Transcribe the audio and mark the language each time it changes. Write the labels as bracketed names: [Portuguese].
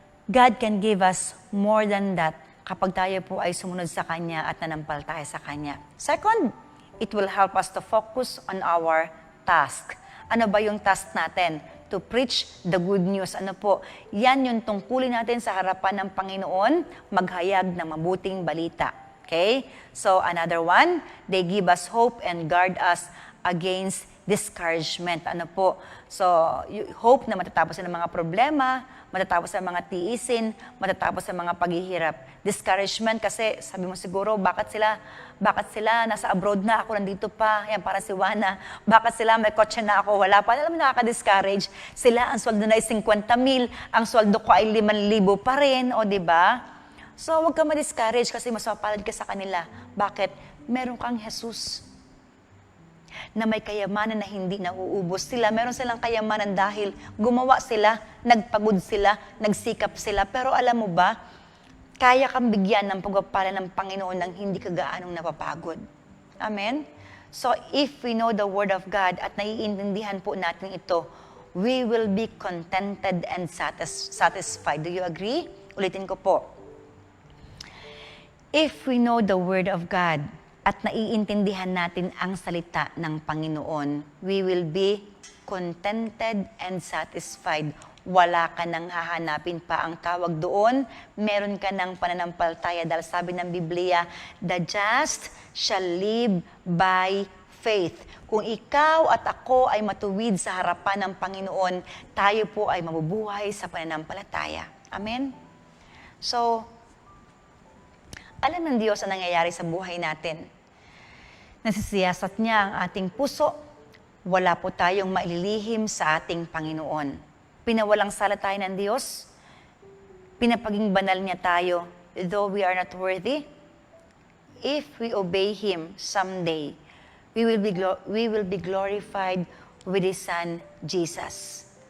[English] God can give us more than that [Filipino] kapag tayo po ay sumunod sa Kanya at nanampal tayo sa Kanya. [English] Second, it will help us to focus on our task. [Filipino] Ano ba yung task natin? [English] To preach the good news. Ano po? [Filipino] Yan yung tungkulin natin sa harapan ng Panginoon, maghayag ng mabuting balita. Okay? [English] So, another one, they give us hope and guard us against discouragement. [Filipino] Ano po? So, hope na matatapos ng mga problema, matatapos ang mga tiisin, matatapos ang mga paghihirap. Discouragement kasi sabi mo siguro, bakit sila nasa abroad na, ako nandito pa, yan para si Juana, bakit sila may kotse na ako, wala pa. Alam mo, nakaka-discourage. Sila, ang sweldo na ay 50,000, ang sweldo ko ay 5,000 pa rin, o diba? So, huwag ka ma-discourage kasi mas mapalad ka sa kanila. Bakit? Meron kang Jesus na may kayamanan na hindi nauubos. Meron silang kayamanan dahil gumawa sila, nagpagod sila, nagsikap sila. Pero alam mo ba, kaya kang bigyan ng pagpapala ng Panginoon nang hindi ka gaanong napapagod. Amen? [English] So, if we know the Word of God [Filipino] at naiintindihan po natin ito, [English] we will be contented and satisfied. Do you agree? [Filipino] Ulitin ko po. [English] If we know the Word of God, [Filipino] at naiintindihan natin ang salita ng Panginoon, [English] we will be contented and satisfied. [Filipino] Wala ka nang hahanapin pa ang tawag doon. Meron ka ng pananampalataya dahil sabi ng Biblia, [English] the just shall live by faith. [Filipino] Kung ikaw at ako ay matuwid sa harapan ng Panginoon, tayo po ay mabubuhay sa pananampalataya. Amen? So, alam ng Diyos ang nangyayari sa buhay natin. Nasisiyasat niya ang ating puso. Wala po tayong maililihim sa ating Panginoon. Pinawalang sala tayo ng Diyos. Pinapaging banal niya tayo, [English] though we are not worthy. If we obey Him someday, we will be glorified with His Son, Jesus.